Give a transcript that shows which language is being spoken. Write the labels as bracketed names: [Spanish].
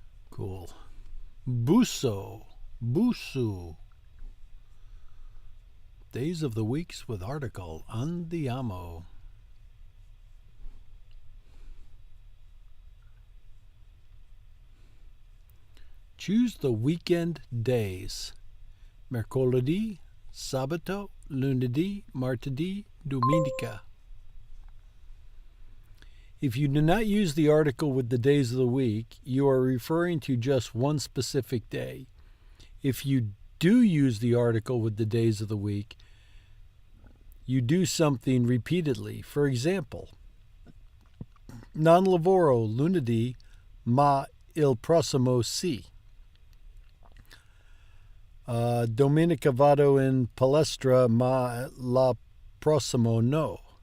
[English] Cool. Buso. Busu. Days of the weeks with article. [Italian] Andiamo. [English] Choose the weekend days. [Italian] Mercoledì, sabato, lunedì, martedì, domenica. [English] If you do not use the article with the days of the week, you are referring to just one specific day. If you do use the article with the days of the week, you do something repeatedly. For example, [Italian] non lavoro lunedì, ma il prossimo sì. Domenica vado in palestra, ma la prossimo no.